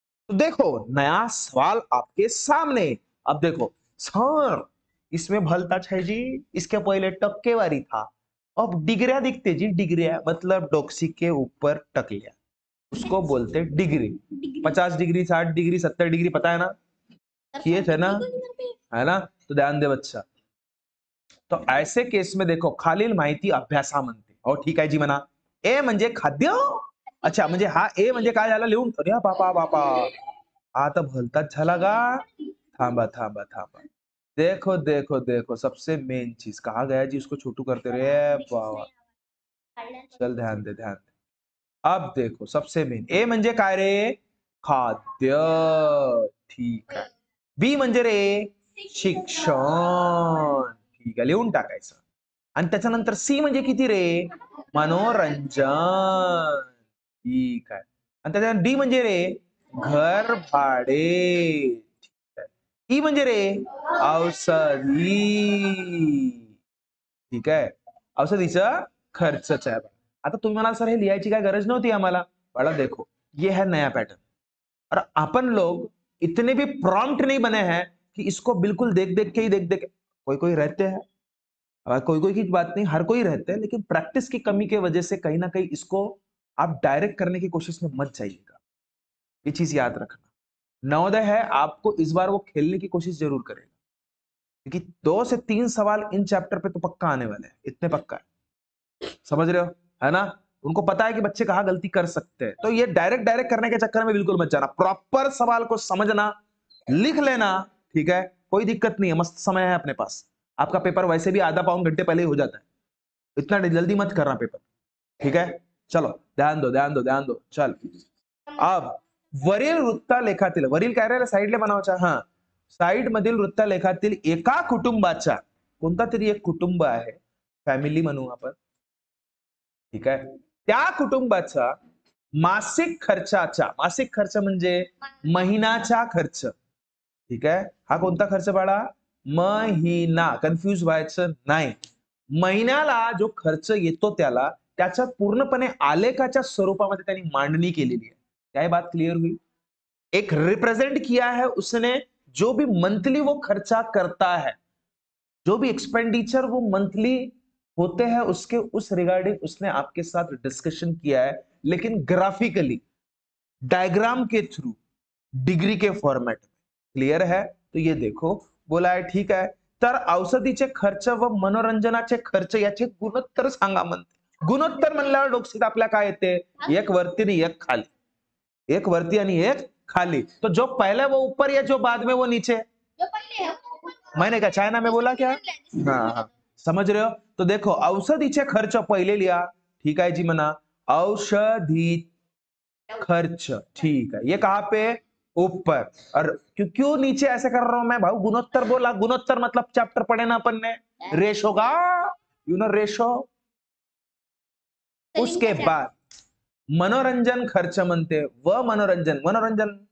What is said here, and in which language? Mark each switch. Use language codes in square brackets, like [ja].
[hi] तो देखो, नया सवाल आपके सामने। अब देखो सर, इसमें भलताच है जी, इसके पहले टक्केवारी था, अब डिग्रिया दिखते जी। डिग्रिया मतलब डोक्सी के ऊपर टकलिया, उसको बोलते डिग्री। 50 डिग्री, 60 डिग्री, 70 डिग्री, पता है ना? किए थे ना, है ना? तो ध्यान दे बच्चा. तो ऐसे केस में देखो, [mr] खालील माहिती अभ्यासा म्हणते. हो ठीक आहे जी म्हणा. ए म्हणजे खाद्य. अच्छा, म्हणजे हा ए म्हणजे काय झाला लिहून? अरे बापा बापा, आता भलताच झाला का? थांबा थांबा थांबा. [hi] देखो देखो देखो, सबसे मेन चीज कहा गया जी, उसको छोटू करते रे बाबा. चल ध्यान दे ध्यान दे. अब देखो, सबसे मेन [mr] ए म्हणजे काय रे? खाद्य. ठीक आहे. बी म्हणजे रे शिक्षण. ठीक आहे, लिहून टाकायचं. आणि त्याच्यानंतर सी म्हणजे किती रे? मनोरंजन. ठीक आहे. आणि त्याच्यानंतर डी म्हणजे रे घर भाडे. ठीक आहे. ई म्हणजे रे औषधी. ठीक आहे, औषधीचा खर्चच आहे. आता तुम्ही म्हणाल सर, हे लिहायची काय गरज नव्हती आम्हाला. [hi] बड़ा देखो, ये है नया पैटर्न, और अपन लोग इतने भी प्रॉम्प्ट नहीं बने हैं कि इसको बिल्कुल देख देख के ही देख देख। कोई कोई रहते हैं, कोई कोई की बात नहीं, हर कोई रहते हैं, लेकिन प्रैक्टिस की कमी की वजह से कहीं ना कहीं इसको आप डायरेक्ट करने की कोशिश में मत जाइएगा। ये चीज याद रखना। नवोदय है, आपको इस बार वो खेलने की कोशिश जरूर करेगा, क्योंकि 2 से 3 सवाल इन चैप्टर पे तो पक्का आने वाले हैं, इतने पक्का है। समझ रहे हो, है ना? उनको पता है कि बच्चे कहाँ गलती कर सकते हैं, तो ये डायरेक्ट डायरेक्ट करने के चक्कर में बिल्कुल मत जाना। प्रॉपर सवाल को समझना, लिख लेना। ठीक है, कोई दिक्कत नहीं है, मस्त समय है अपने पास। आपका पेपर वैसे भी आधा पौन घंटे पहले ही हो जाता है, इतना जल्दी मत करना पेपर। ठीक है, चलो ध्यान दो ध्यान दो ध्यान दो. [mr] चल, अब वरील वृत्तलेखातील, वरील काय रे साईडला बनावायचा, हा साईड मधील वृत्तलेखातील एका कुटुंबाच्या, कोणता तरी एक कुटुंब आहे, फॅमिली म्हणू आपण. ठीक आहे, त्या कुटुंबाचा मासिक खर्चाचा, मासिक खर्च म्हणजे महिन्याचा खर्च. ठीक आहे, हा कोणता खर्च बाळा? महिना. कन्फ्यूज व्हायचं नाही. महिन्याला जो खर्च येतो त्याला, त्याच्या पूर्णपणे आलेखाच्या स्वरूपामध्ये त्यांनी मांडणी केलेली आहे. [hi] क्या बात क्लियर हुई? एक रिप्रेजेंट किया है उसने, जो भी मंथली वो खर्चा करता है, जो भी एक्सपेंडिचर वो मंथली होते हैं, उसके उस रिगार्डिंग उसने आपके साथ डिस्कशन किया है, लेकिन ग्राफिकली, डायग्राम के थ्रू, डिग्री के फॉर्मेट में. क्लियर है? तो ये देखो, बोला है [mr] ठीक आहे. तर औषधीचे खर्च व मनोरंजनाचे खर्च याचे गुणोत्तर सांगा म्हणते. गुणोत्तर म्हणल्यावर डोक्यात आपल्या काय येते? एक वरती आणि एक खाली. एक वरती आणि एक खाली. [hi] तो जो पहले वो ऊपर या जो बाद में वो नीचे? जो पहिले है वो ऊपर. मैंने क्या चाइना में बोला क्या? हाँ हाँ, समझ रहे हो? तो देखो, औषधीचे खर्च पहिले लिया. ठीक है जी म्हणा. औषधी खर्च. ठीक है, ये कहां पे? ऊपर. और क्यों नीचे ऐसे कर रहा हूं मैं भाऊ? गुणोत्तर बोला, गुणोत्तर मतलब चैप्टर पढ़े ना अपन ने, रेशो का, यू नो रेशो. उसके बाद [mr] मनोरंजन खर्च म्हणते, व मनोरंजन, मनोरंजन.